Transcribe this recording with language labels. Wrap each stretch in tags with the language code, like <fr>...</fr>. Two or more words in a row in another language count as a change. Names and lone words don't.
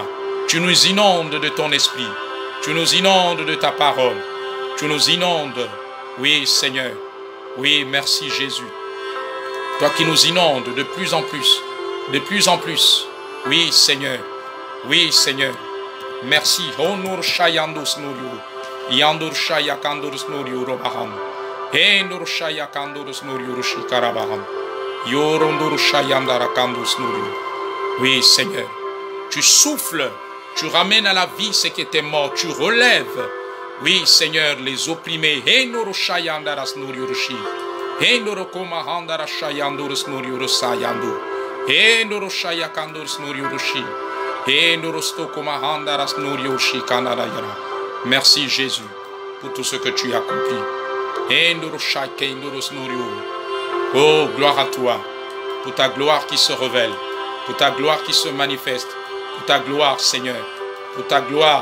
<fr>Tu nous inondes de ton esprit. Tu nous inondes de ta parole. Tu nous inondes. Oui, Seigneur. Oui, merci, Jésus. Toi qui nous inondes de plus en plus. De plus en plus. Oui, Seigneur. Oui, Seigneur. Merci. Honor Shayandus Nuriu. Yandur Shayakandurus Nuriu Robaham. Hendur Shayakandurus Nuriu Shikarabaham. Yorondur Shayandarakandus Nuriu. Oui, Seigneur. Tu souffles. Tu ramènes à la vie ce qui était mort. Tu relèves. Oui, Seigneur, les opprimés. Hendur Shayandaras Nuriu Shi. Hendur Komahandara Shayandurus Nuriu Sayandu. Hendur Shayakandurus Nuriu Shi. Merci Jésus pour tout ce que tu as accompli. Oh, gloire à toi, pour ta gloire qui se révèle, pour ta gloire qui se manifeste, pour ta gloire, Seigneur, pour ta gloire.</fr>